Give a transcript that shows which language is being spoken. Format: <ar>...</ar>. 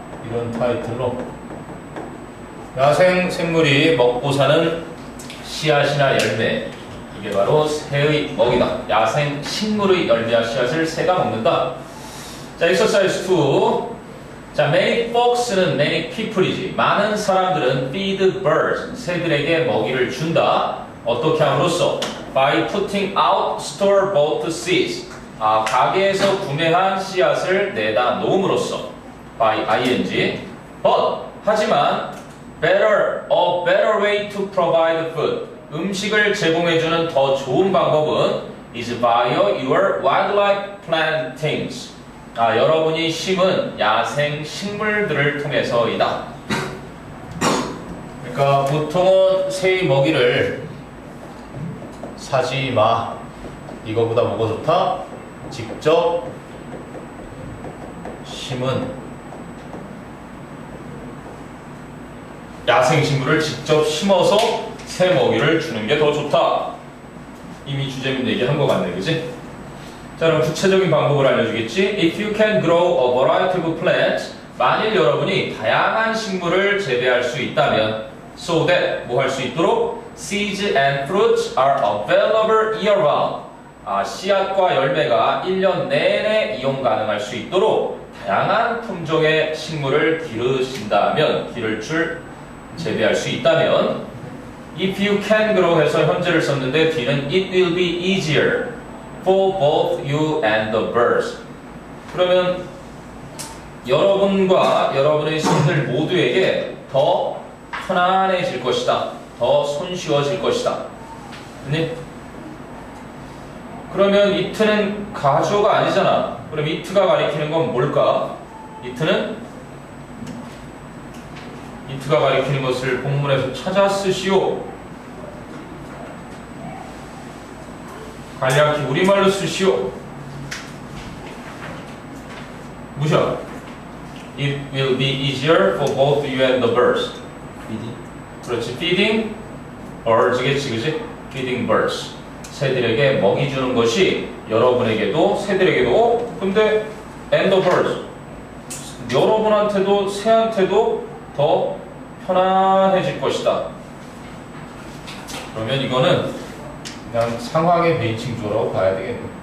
<ko>이런 타이틀로 야생 생물이 먹고 사는 씨앗이나 열매 이게 바로 새의 먹이다. 야생 식물의 열매와 씨앗을 새가 먹는다. 자, exercise 2. 자, many folks는 many people이지. 많은 사람들은</ko> <en>feed birds</en> <ko>새들에게 먹이를 준다. 어떻게 함으로써?</ko> <en>by putting out store-bought seeds</en> <ko>가게에서 구매한 씨앗을 내다 놓음으로써</ko> <en>by ing but 하지만 a better way to provide food</en> <ko>음식을 제공해주는 더 좋은 방법은</ko> <en>is via your wildlife plantings</en> <ko>여러분이 심은 야생 식물들을 통해서이다. 그러니까 보통은 새의 먹이를 사지 마. 이거보다 뭐가 좋다? 직접 심은 야생식물을 직접 심어서 새 먹이를 주는 게 더 좋다. 이미 주재민 얘기한 것 같네, 그지? 자, 그럼 구체적인 방법을 알려주겠지?</ko> <en>If you can grow a variety of plants,</en> <ko>만일 여러분이 다양한 식물을 재배할 수 있다면,</ko> <en>so that</en> <ko>뭐 할 수 있도록</ko> <en>seeds and fruits are available year-round.</en> <ko>씨앗과 열매가 1년 내내 이용 가능할 수 있도록 다양한 품종의 식물을 기르신다면, 기를 줄 재배할 수 있다면</ko> <en>if you can grow</en> <ko>해서 현재를 썼는데 뒤는</ko> <en>it will be easier for both you and the birds.</en> <ko>그러면 여러분과 여러분의 손들 모두에게 더 편안해질 것이다. 더 손쉬워질 것이다. 네? 그러면 it는 가주어가 아니잖아. 그럼 it가 가리키는 건 뭘까? it가 가리키는 것을 본문에서 찾아 쓰시오. 간략히 우리말로 쓰시오. 무셔.</ko> <en>It will be easier for both you and the birds. feeding</en> <ko>그렇지.</ko> <en>feeding birds</en> <ko>겠지, 그지? feeding birds. 새들에게 먹이 주는 것이 여러분에게도 새들에게도 근데 and the birds 여러분한테도 새한테도 더 편안해질 것이다. 그러면 이거는 그냥 상황의 베이칭 주어라고 봐야 되겠네.</ko>